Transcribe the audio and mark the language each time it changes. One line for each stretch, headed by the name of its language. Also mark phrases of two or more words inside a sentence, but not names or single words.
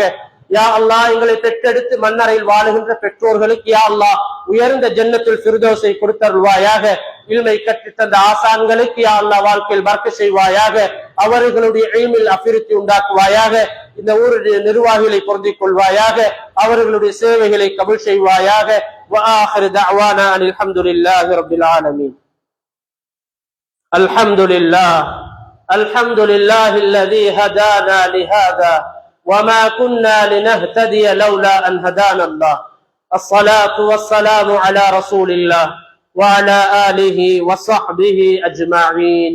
Arabic: يا الله
Tamil: எங்களை பெற்றெடுத்து மன்னரையில் வாழுகின்ற பெற்றோர்களுக்கு
Arabic: يا الله
Tamil: உயர்ந்த ஜன்னத்துல் ஃபிர்தௌஸை கொடுத்தருள்வாயாக. இல்மை கற்று தந்த ஆசான்களுக்கு
Arabic: يا الله
Tamil: வாழ்க்கையில் பரக்க செய்வாயாக, அவர்களுடைய இல்மில் அபிவிருத்தி உண்டாக்குவாயாக. இந்த ஊருடைய நிர்வாகிகளை பொருந்திக் கொள்வாயாக, அவர்களுடைய சேவைகளை கபூல் செய்வாயாக.
Arabic: وآخر دعوانا أن الحمد لله رب العالمين. الحمد لله الذي هدانا لهذا وما كنا لنهتدي لولا أن هدانا الله. الصلاة والسلام على رسول الله وعلى آله وصحبه أجمعين.